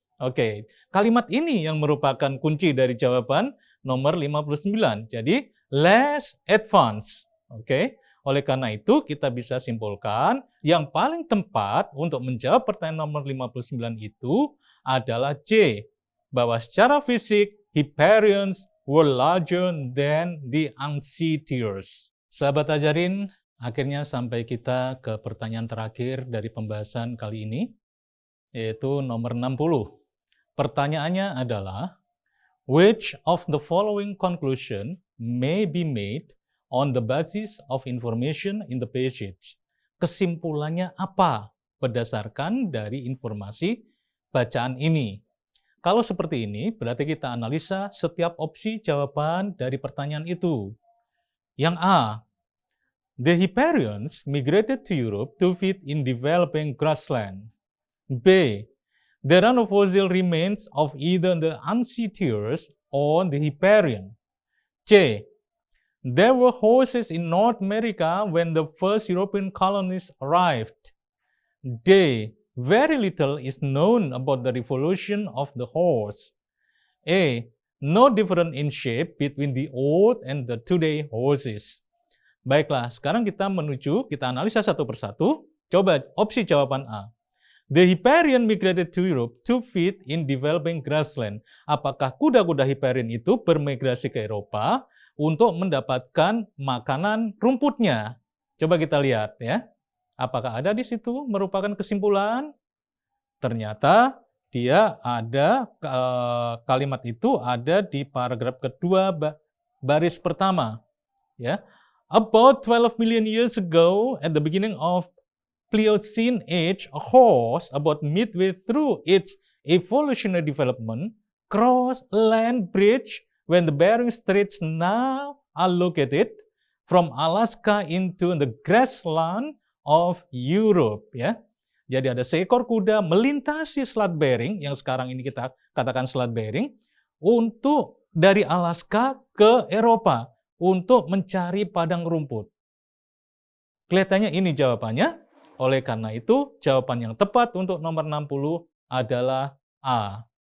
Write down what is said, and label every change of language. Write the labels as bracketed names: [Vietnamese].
[Indonesian] Oke, kalimat ini yang merupakan kunci dari jawaban nomor 59. Jadi, [English] less advanced. [Indonesian] Oke, oleh karena itu kita bisa simpulkan yang paling tepat untuk menjawab pertanyaan nomor 59 itu adalah C. Bahwa secara fisik, [English] Hipparions were larger than the Ansitiers. [Indonesian] Sahabat ajarin, akhirnya sampai kita ke pertanyaan terakhir dari pembahasan kali ini, yaitu nomor 60. Pertanyaannya adalah, [English] which of the following conclusion may be made on the basis of information in the passage? [Indonesian] Kesimpulannya apa berdasarkan dari informasi bacaan ini? Kalau seperti ini, berarti kita analisa setiap opsi jawaban dari pertanyaan itu. Yang [English] A, the Hipparions migrated to Europe to feed in developing grassland. B, there are no fossil remains of either the Ansitiers or the Hipparion. C, there were horses in North America when the first European colonists arrived. D, very little is known about the evolution of the horse. A, no difference in shape between the old and the today horses. [Indonesian] Baiklah, sekarang kita analisa satu persatu. Coba opsi jawaban [English] A. The Hipparion migrated to Europe to feed in developing grassland. [Indonesian] Apakah kuda-kuda Hipparion itu bermigrasi ke Eropa untuk mendapatkan makanan rumputnya? Coba kita lihat ya. Apakah ada di situ merupakan kesimpulan? Ternyata dia ada, kalimat itu ada di paragraf kedua baris pertama. Ya. [English] About 12 million years ago, at the beginning of Pliocene age, a horse about midway through its evolutionary development crossed a land bridge when the Bering Straits now are located from Alaska into the grassland of Europe, ya. [Indonesian] Jadi ada seekor kuda melintasi Selat Bering yang sekarang ini kita katakan Selat Bering untuk dari Alaska ke Eropa untuk mencari padang rumput. Kelihatannya ini jawabannya. Oleh karena itu, jawaban yang tepat untuk nomor 60 adalah A.